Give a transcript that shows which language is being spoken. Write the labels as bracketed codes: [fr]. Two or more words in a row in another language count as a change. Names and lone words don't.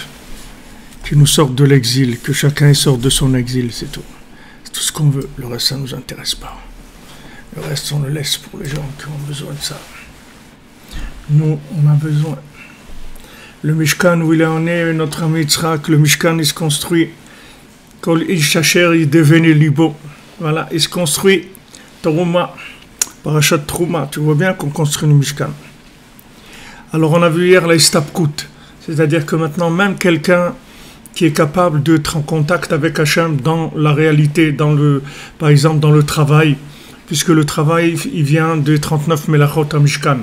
[fr] Qui nous sortent de l'exil, que chacun sorte de son exil, c'est tout. C'est tout ce qu'on veut, le reste ça ne nous intéresse pas. Le reste on le laisse pour les gens qui ont besoin de ça. Nous, on a besoin. Le Mishkan où il en est, notre ami Yitzhak, le Mishkan il se construit. [he] כל איש אשר [fr] il devenait libo. Voilà, il se construit. Trouma, [he] פרשת תרומה, [fr] tu vois bien qu'on construit le Mishkan. Alors on a vu hier la Istapkut, c'est-à-dire que maintenant même quelqu'un qui est capable d'être en contact avec Hachem dans la réalité, par exemple dans le travail, puisque le travail, il vient de 39 Melachot à Mishkan.